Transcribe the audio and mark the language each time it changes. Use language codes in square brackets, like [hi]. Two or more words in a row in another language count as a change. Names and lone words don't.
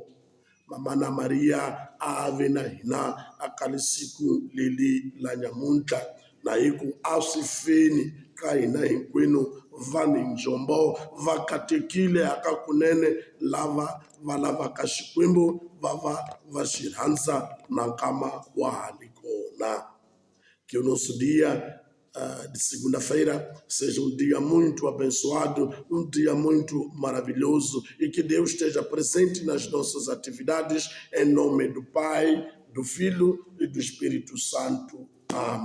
[ts] Mamana Maria a ve na hina aka siku leli la nyamuntlha, na hi ku a swi feni ka hina hinkwenu vanhu njombo va katekile aka kunene lava va lavaka Xikwembu va xi rhandza na nkama wa ha ri kona. [pt] Que o nosso dia de segunda-feira seja um dia muito abençoado, um dia muito maravilhoso, e que Deus esteja presente nas nossas atividades, em nome do Pai, do Filho e do Espírito Santo.